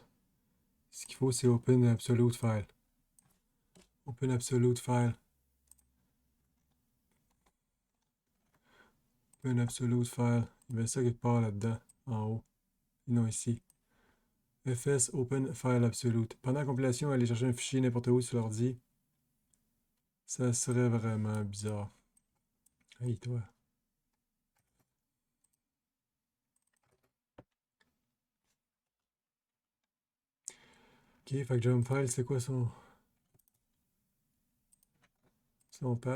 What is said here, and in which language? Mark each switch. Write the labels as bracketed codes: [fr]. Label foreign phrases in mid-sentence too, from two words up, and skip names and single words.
[fr] Ce qu'il faut, c'est [en] open absolute file. Open absolute file. Open absolute file. [fr] Il y avait ça quelque part là-dedans, en haut. Non, ici. [en] fs open file absolute. [fr] Pendant la compilation, aller chercher un fichier n'importe où sur l'ordi, ça serait vraiment bizarre. Hey, toi. Ok, fait que [en] jump file, [fr] c'est quoi son path?